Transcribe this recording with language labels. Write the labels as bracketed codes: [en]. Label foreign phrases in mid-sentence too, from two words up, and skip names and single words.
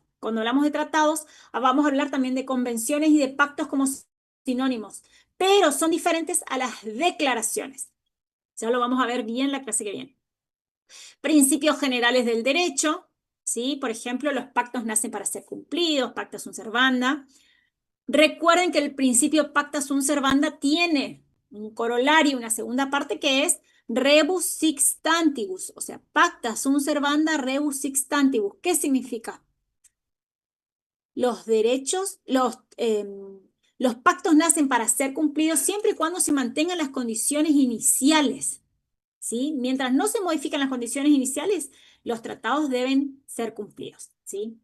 [es] Cuando hablamos de tratados, vamos a hablar también de convenciones y de pactos como sinónimos, pero son diferentes a las declaraciones. Ya lo vamos a ver bien la clase que viene. Principios generales del derecho, ¿sí? Por ejemplo, los pactos nacen para ser cumplidos, [la] pacta sunt servanda. [es] Recuerden que el principio [la] pacta sunt servanda [es] tiene un corolario, una segunda parte que es [la] rebus sic stantibus, [es] o sea, [la] pacta sunt servanda rebus sic stantibus. [es] ¿Qué significa? Los derechos, los pactos nacen para ser cumplidos siempre y cuando se mantengan las condiciones iniciales, ¿sí? Mientras no se modifican las condiciones iniciales, los tratados deben ser cumplidos, ¿sí?